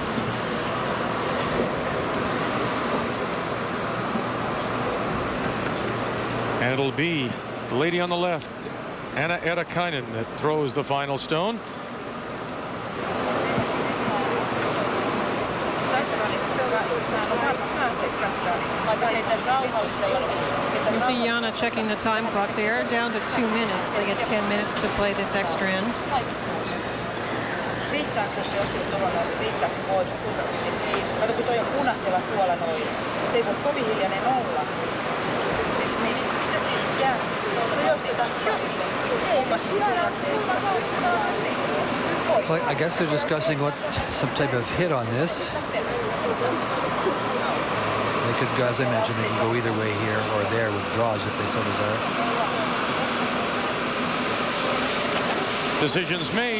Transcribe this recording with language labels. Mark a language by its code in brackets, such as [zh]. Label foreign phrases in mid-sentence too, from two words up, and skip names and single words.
[en] And it'll be the lady on the left, Anna Erikainen, that throws the final stone. You can see Jana checking the time clock there, down to 2 minutes. They get 10 minutes to play this extra end. [fi] Riittääkö jos se osuu tuolla? Riittääkö se voima? Kato, kun toi on punaisella tuolla noin. Se ei voi kovin hiljainen olla. Eiks niin? Mitä siitä jää sitten? [en] Well, I guess they're discussing some type of hit on this. They could, as I mentioned, they can go either way here or there with draws if they so desire. Decisions made.